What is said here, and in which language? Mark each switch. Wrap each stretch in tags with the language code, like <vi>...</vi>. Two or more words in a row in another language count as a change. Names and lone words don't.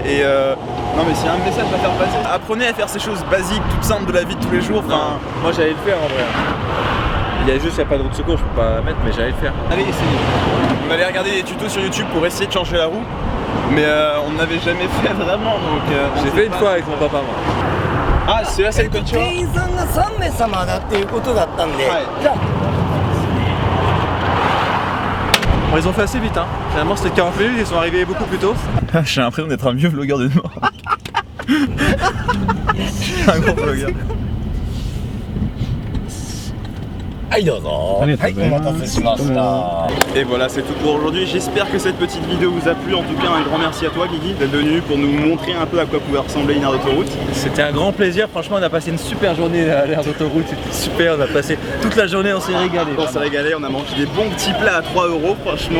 <fr>Et non mais s'il y a un message à faire passer, apprenez à faire ces choses basiques, toutes simples de la vie de tous les jours. Enfin, Moi j'allais le faire en vrai. Il y a juste, il n'y a pas de roue de secours, je peux pas mettre, mais j'allais le faire. allez essayez. On allait regarder des tutos sur YouTube pour essayer de changer la roue, mais on n'avait jamais fait vraiment, donc J'ai fait une fois avec mon papa, moi. Ah, c'est là, c'est le coach.</fr> <ja>店員さんが3名様だっていうことだったんで、はいじゃあ</ja> <fr>Bon, ils ont fait assez vite, hein. Finalement c'était 40 minutes, ils sont arrivés beaucoup plus tôt. J'ai l'impression d'être un vieux vlogueur de mort. Je suis un gros vlogueur.</fr> <ja>はいどうぞ。はい、お待たせしました。</ja> <fr>Et voilà, c'est tout pour aujourd'hui. J'espère que cette petite vidéo vous a plu. En tout cas, un grand merci à toi, Guigui, d'être venu pour nous montrer un peu à quoi pouvait ressembler une aire d'autoroute. C'était un grand plaisir, franchement on a passé une super journée à l'aire d'autoroute, c'était super, on a passé toute la journée, on s'est régalé. On s'est régalé, on a mangé des bons petits plats à 3 €, franchement.</fr>